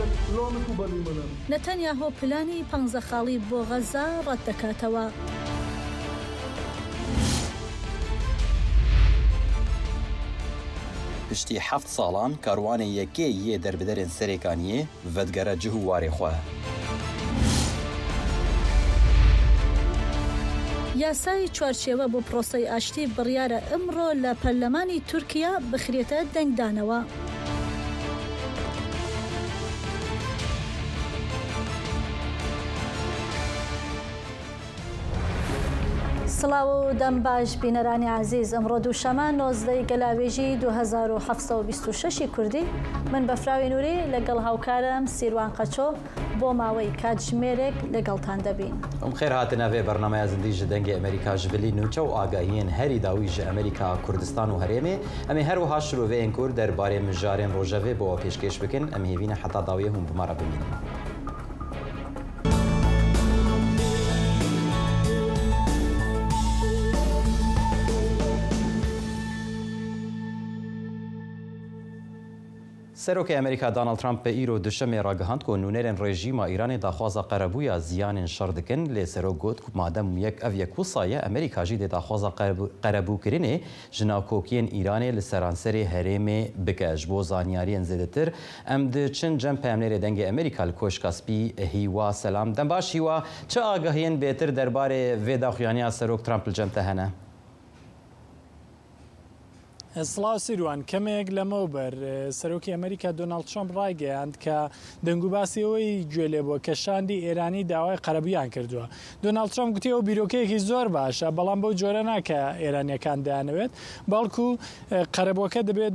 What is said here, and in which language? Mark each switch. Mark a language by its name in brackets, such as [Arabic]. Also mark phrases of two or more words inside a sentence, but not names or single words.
[Central Kurdish] نەتەنیاهۆ پلانی پەنجەخاڵی بۆ غەزا ڕەت دەکاتەوە. [Kurdish] پشتی 7 ساڵان کاروانێ یەکێ یێ دەربدەرێن سەرێکانیێ ڤەدگەرە جه و وارێ خواه. [Central Kurdish] یاسای چوارچێوە بۆ پرۆسەی ئاشتی بڕیارە ئەمڕۆ لە پەرلەمانی تورکیا بخرێتە دەنگدانەوە. سڵاو و دەم باش بینەرانی عزیز، ئەمڕۆ دووشەمە 19 گەلاوێژی 2726 کوردی من بەفراوی نووری لەگەڵ هاوکارم سیروان قەچۆ بۆ ماوەی کاتژمێرێک لەگەڵتان دەبین. [Kurdish] خێر هاتنەوێ بەرنامەیە زندی ji dengê Amerîka ji bilî nûçe û agahiyên herî dawî ji Amerîka Kurdistan û Herêmê em ê her wiha şiroveyên Kurd derbarê mijarên rojevê bo pêşkêş bikin. Em hêvîne heta dawiyê hûn bimara bimînin. سەرۆکی ئەمریکا دانالد ترامپ بە ئیرۆ دوشەمێ ڕاگەهاند کە نونێرên rejîma Îranê daxwaza qerebûya ziyanên şer dikin. Lê serok got ku madem ev yek wisa ye Amerîka jî dê daxwaza qerebûkirinê ji navkokiyên Îranê li seranserê Herêmê bike. Ji bo zanyariyên zêdetir em diçin cem peyamnêrê dengê Amerîka li Koşka Spî. Hîwa selam dem baş hîwa çi agahiyên bêtir derbarê vê daxuyaniya serok Trump li cem te hene؟ [Central Kurdish] سڵاو سیروان کەمێک لەمەوبەر سەرۆکی ئەمریکا دۆناڵد ترامپ ڕایگەیاند کە دەنگوباسیەوەی گوێ لێ بۆ کە شاندی ئێرانی داوای قەرەبوویان کردووە. دۆناڵد ترامپ گوتی ئەو بیرۆکەیەکی زۆر باشە، بەڵام بەو جۆرە ناکە ئێرانیەکان دایانەوێت، بەڵکو قەرەبووەکە دەبێت